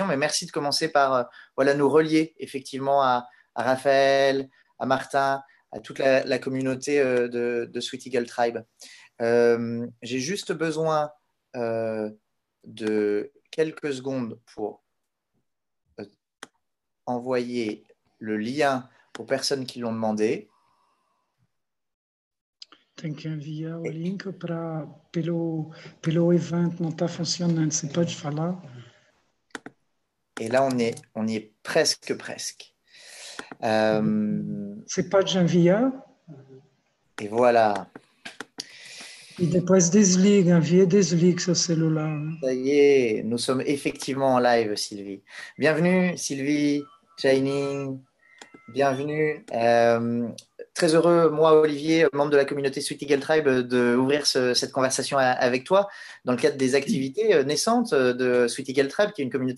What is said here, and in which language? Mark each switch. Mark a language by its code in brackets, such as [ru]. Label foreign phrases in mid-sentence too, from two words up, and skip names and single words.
[fr] Mais merci de commencer par voilà, nous relier effectivement à Raphaël, à Martin, à toute la communauté de Sweet Eagle Tribe. J'ai juste besoin de quelques secondes pour euh, envoyer le lien aux personnes qui l'ont demandé. [pt] Tem que enviar o link pelo evento, não está funcionando. Você pode falar? [fr] Et là, on y est presque, presque. [pt] Você pode enviar [fr] Et voilà. [pt] e depois desliga, envia e desliga seu celular. [fr] Ça y est, nous sommes effectivement en live, Sylvie. Bienvenue, Sylvie, Shining. Bienvenue. Très heureux, moi, Olivier, membre de la communauté Sweet Eagle Tribe, d'ouvrir cette conversation avec toi dans le cadre des activités naissantes de Sweet Eagle Tribe, qui est une communauté